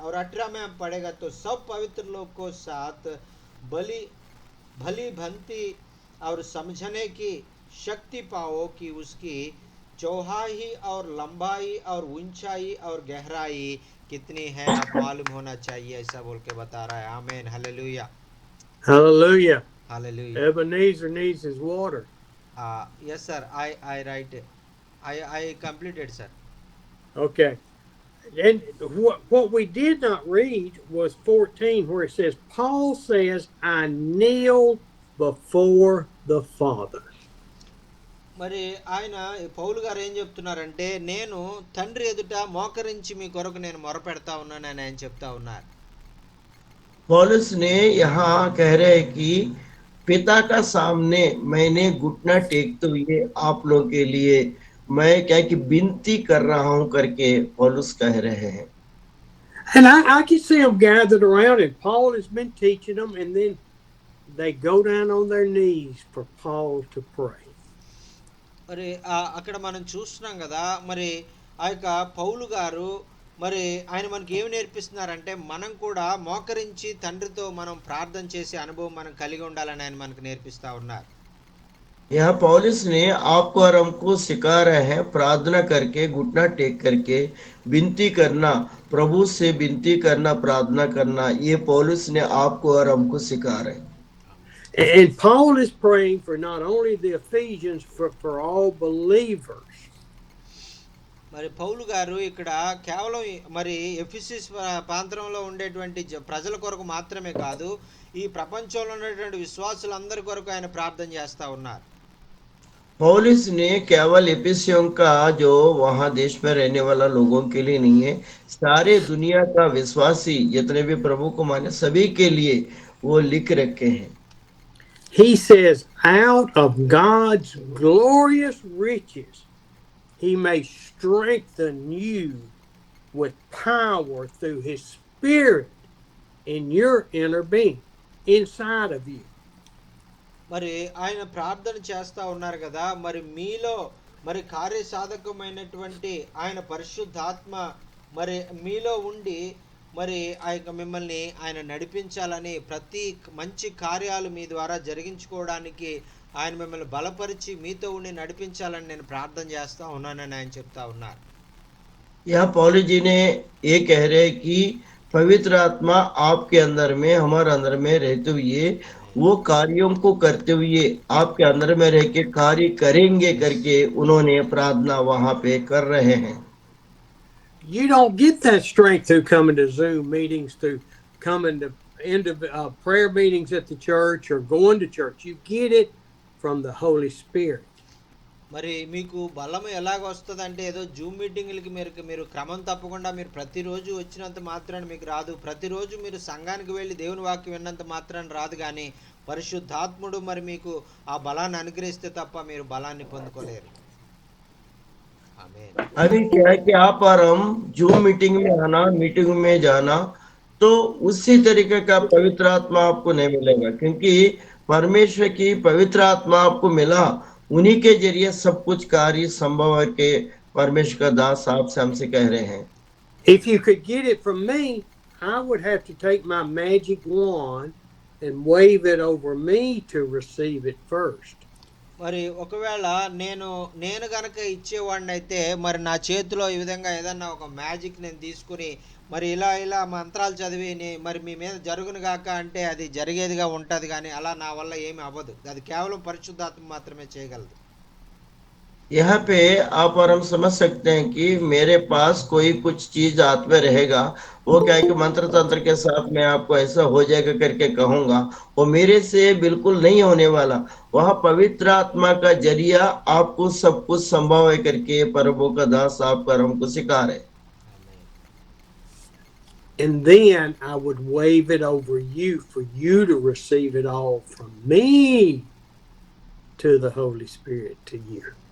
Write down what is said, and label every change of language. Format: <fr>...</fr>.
<hi>और 18 में हम पढ़ेगा तो सब पवित्र लोग को साथ भली भंती और समझने की शक्ति पाओ कि उसकी चौड़ाई और लंबाई और ऊंचाई और गहराई कितनी है अब मालूम होना चाहिए, ऐसा बोल के बता रहा है। आमीन। Hallelujah.</hi> <en>Hallelujah. Hallelujah. Ebenezer needs his water. Yes sir, I write it. I completed sir. Okay. And what we did not read was 14, where it says, Paul says, I kneel before the Father.</en> <te>మరి ఆయన పౌలు గారు ఏం చెప్తున్నారంటే, నేను తండ్రి ఎదుట మోకరించి మీ కొరకు నేను మొరపెడతా ఉన్నాను అని ఆయన చెప్తా ఉన్నారు.</te> <hi>पौलुस ने यहाँ कह रहे हैं कि पिता का सामने मैंने घुटना टेकते हुए आप लोगों के लिए मैं क्या कि विनती कर रहा हूं करके पौलुस कह रहे हैं।</hi> <en>And I can see them gathered around, and Paul has been teaching them, and then they go down on their knees for Paul to pray.</en> <te>మరి అక్కడ మనం చూస్తున్నాం కదా, మరి ఆ యొక్క పౌలు గారు మరి ఆయన మనకి ఏమి నేర్పిస్తున్నారంటే, మనం కూడా మోకరించి తండ్రితో మనం ప్రార్థన చేసే అనుభవం మనం కలిగి ఉండాలని ఆయన మనకు నేర్పిస్తా ఉన్నారు.</te> <hi>यहाँ पौलुस ने आपको और हमको सिखा रहे हैं प्रार्थना करके घुटना टेक करके विनती करना, प्रभु से विनती करना, प्रार्थना करना, ये पौलुस ने आपको और हमको सिखा रहे हैं।</hi> <en>And Paul is praying for not only the Ephesians, for all believers.</en> <te>మరి పౌలు గారు ఇక్కడ కేవలం మరి ఎఫెసస్ ప్రాంతంలో ఉండేటువంటి ప్రజల కొరకు మాత్రమే కాదు, ఈ ప్రపంచంలో ఉన్నటువంటి విశ్వాసులందరి కొరకు ఆయన ప్రార్థన చేస్తా ఉన్నారు.</te> <hi>पौलुस ने केवल एफिसियों का जो वहां देश में रहने वाला लोगों के लिए नहीं है, सारे दुनिया का विश्वासी जितने भी प्रभु को माने सभी के लिए वो लिख रखे हैं।</hi> <en>He says, out of God's glorious riches, he may strengthen you with power through his Spirit in your inner being, inside of you.</en> <te>మరి ఆయన ప్రార్థన చేస్తా ఉన్నారు కదా, మరి మీలో మరి కార్యసాధకమైనటువంటి ఆయన పరిశుద్ధాత్మ మరి మీలో ఉండి మరి ఆ యొక్క మిమ్మల్ని ఆయన నడిపించాలని, ప్రతి మంచి కార్యాలు మీ ద్వారా జరిగించుకోవడానికి ఆయన మిమ్మల్ని బలపరిచి మీతో ఉండి నడిపించాలని నేను ప్రార్థన చేస్తా ఉన్నానని ఆయన చెప్తా ఉన్నారు.</te> <hi>यहाँ पौलुस जी ने ये कह रहे हैं कि पवित्र आत्मा आपके अंदर में, हमारे अंदर में रहते हुए वो कार्यों को करते हुए आपके अंदर में रह के कार्य करेंगे करके उन्होंने प्रार्थना वहां पे कर रहे हैं.</hi> <en>You don't get that strength through coming to Zoom meetings, through coming to prayer meetings at the church or going to church. You get it from the Holy Spirit.</en> <te>మరి మీకు బలం ఎలాగ వస్తుంది అంటే, ఏదో జూమ్ మీటింగ్లకి మీరు క్రమం తప్పకుండా మీరు ప్రతిరోజు వచ్చినంత మాత్రాన్ని మీకు రాదు. ప్రతిరోజు మీరు సంఘానికి వెళ్ళి దేవుని వాక్యం విన్నంత మాత్రాన్ని రాదు. కానీ పరిశుద్ధాత్ముడు మరి మీకు ఆ బలాన్ని అనుగ్రహిస్తే తప్ప మీరు బలాన్ని పొందుకోలేరు. ఆమేన్.</te> <hi>अभी क्या है कि आप और हम जूम मीटिंग में आना, मीटिंग में जाना, तो उसी तरीके का पवित्र आत्मा आपको नहीं मिलेगा, क्योंकि परमेश्वर की पवित्र आत्मा आपको मिला, उन्हीं के जरिए सब कुछ कार्य संभव है के परमेश्वर का दास आपसे हमसे कह रहे हैं.</hi> <en>If you could get it from me, I would have to take my magic wand and wave it over me to receive it first.</en> <te>మరి ఒకవేళ నేను గనక ఇచ్చేవాడిని అయితే, మరి నా చేతిలో ఈ విధంగా ఏదన్నా ఒక మ్యాజిక్ నేను తీసుకుని మరి ఇలా మంత్రాలు చదివి మరి మీ మీద జరుగును గాక అంటే అది జరిగేదిగా ఉంటుంది. కానీ అలా నా వల్ల ఏమి అవ్వదు. అది కేవలం పరిశుద్ధాత్మ మాత్రమే చేయగలదు.</te> <hi>यहाँ पे आप और हम समझ सकते हैं कि मेरे पास कोई कुछ चीज हाथ में रहेगा, वो क्या है कि मंत्र तंत्र के साथ मैं आपको ऐसा हो जाएगा करके कहूंगा, वो मेरे से बिल्कुल नहीं होने वाला. वह पवित्र आत्मा का जरिया आपको सब कुछ संभव है करके प्रभु का दास आपका हमको सिखा रहे.</hi> <en>And then I would wave it over you for you to receive it all from me to the Holy Spirit to you.</en>